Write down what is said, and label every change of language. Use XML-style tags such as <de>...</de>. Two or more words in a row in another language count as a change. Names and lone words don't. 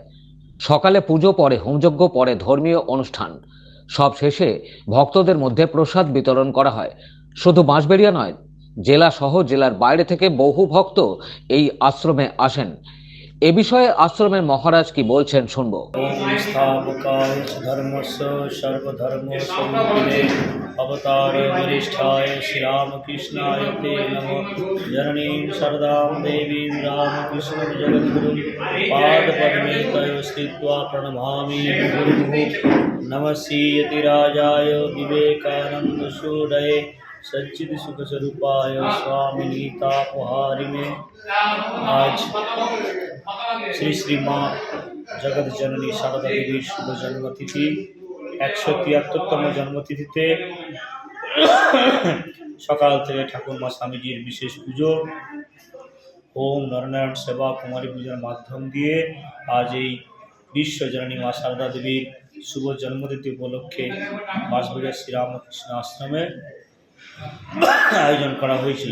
<bn>সকালে পুজো, পরে হোমযজ্ঞ, পরে ধর্মীয় অনুষ্ঠান, সব শেষে ভক্তদের মধ্যে প্রসাদ বিতরণ করা হয়। শুধু বাঁশবেড়িয়া নয়, জেলা সহ জেলার বাইরে থেকে বহু ভক্ত এই আশ্রমে আসেন। এ বিষয়ে আশ্রমের মহারাজ কি বলছেন শুনবো।</bn> <sa>स्थापकाय धर्मस्य सर्वधर्मस्वरूपिणे अवतार वरिष्ठाय श्रीरामकृष्णाय ते नमः। जननीं शारदां देवीं रामकृष्ण जगद्गुरुं पादपद्मे तयो स्थित्वा प्रणमामि गुरुः। नमस्ते यतिराजाय विवेकानन्दसूरये सच्चिद सुख स्वरूपाय स्वामिनी तापहारिणे।</sa> <bn>আজ শ্রী শ্রী মা জগৎ জননী সারদা দেবীর শুভ জন্মতিথি ১৭৩তম জন্মতিথিতে সকাল থেকে ঠাকুরমা স্বামীজির বিশেষ পুজো, হোম, নরনারায়ণ সেবা, কুমারী পূজার মাধ্যম দিয়ে আজ এই বিশ্ব জননী মা শারদা দেবীর শুভ জন্মতিথি উপলক্ষে বাঁশবেড়িয়া শ্রীরামকৃষ্ণ আশ্রমে আয়োজন করা হয়েছিল।</bn>